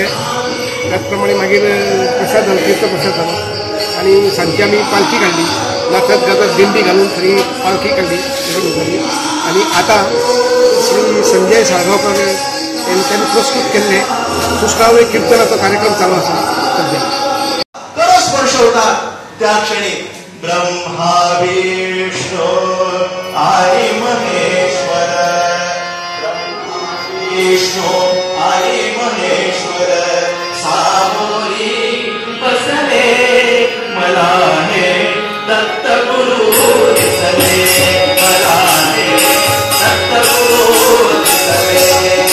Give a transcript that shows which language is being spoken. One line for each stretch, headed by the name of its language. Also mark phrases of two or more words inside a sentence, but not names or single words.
Konkani: त्याचप्रमाणे मागीर प्रसाद जालो, तीर्थ प्रसाद जालो आणि सांजची आमी पालखी काडली. नाचत गाजत दिंडी घालून सगळी पालखी काडली आणि आता श्री संजय साळगांवकर यांनी पुरस्कृत केल्ले सुश्राव्य कीर्तनाचो कार्यक्रम चालू आसा सध्या.
Marathi: स्पर्श होता त्या क्षणी ब्रह्मा विष्णू आई महेश्वर, ब्रह्मा विष्णू आई महेश्वर सामोरी बसले मला हे दत्त गुरु दिसले, मला हे दत्त गुरु दिसले.